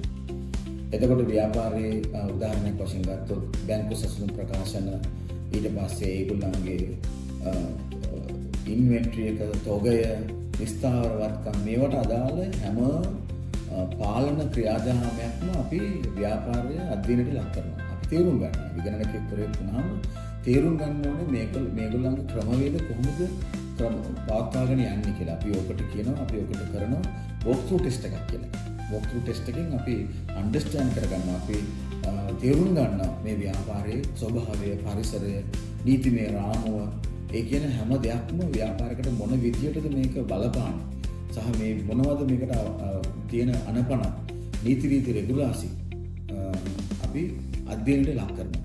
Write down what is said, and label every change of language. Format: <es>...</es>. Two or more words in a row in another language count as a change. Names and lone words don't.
<si>එතකොට ව්‍යාපාරයේ උදාහරණයක් වශයෙන් ගත්තොත් බැංකු සසුන් ප්‍රකාශන ඊට පස්සේ ඒගොල්ලන්ගේ ඉන්වෙන්ටරි එක තොගය විස්තරවත්කම් මේවට අදාළ හැම පාලන ක්‍රියාදාමයක්ම අපි ව්‍යාපාරය අධ්‍යයනයට ලක් කරනවා. අපි තේරුම් ගන්නවා. විගණනකෙක්වරයෙක් වුණාම තේරුම් ගන්න ඕනේ මේගොල්ලන්ගේ ක්‍රමවේද කොහොමද පවත්වාගෙන යන්නේ කියලා. අපි ඔකට කියනවා අපි ඔකට කරනවා</si> <en>walk through test</en> <si>එකක් කියලා.</si> <en>walk through test</en> <si>එකෙන් අපි understand කරගන්නවා. අපි තේරුම් ගන්නවා මේ ව්‍යාපාරයේ ස්වභාවය, පරිසරය, නීතිමය රාමුව, ඒ කියන හැම දෙයක්ම ව්‍යාපාරයකට මොන විදියටද මේක බලපාන්නේ සහ මේ මොනවද මේකට තියෙන අනපන නීති රීති රෙගුලාසි අපි අධ්‍යයනයට ලක් කරනවා.</si>